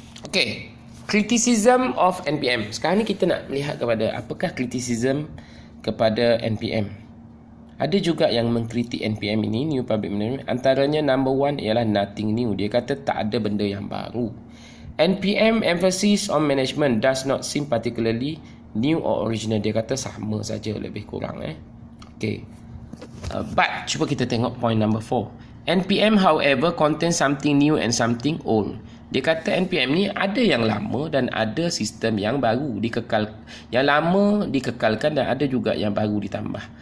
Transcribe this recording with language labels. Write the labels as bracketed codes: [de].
[en] Okey, criticism of NPM. [ms] Sekarang ni kita nak melihat kepada apakah criticism kepada NPM. Ada juga yang mengkritik NPM ini, New Public Management. Antaranya number one ialah [en] nothing new. [ms] Dia kata tak ada benda yang baru. [en] NPM emphasis on management does not seem particularly new or original. [ms] Dia kata sama saja lebih kurang. Okay. But cuba kita tengok point number 4. [en] NPM however contains something new and something old. [ms] Dia kata NPM ni ada yang lama dan ada sistem yang baru dikekal. Yang lama dikekalkan dan ada juga yang baru ditambah.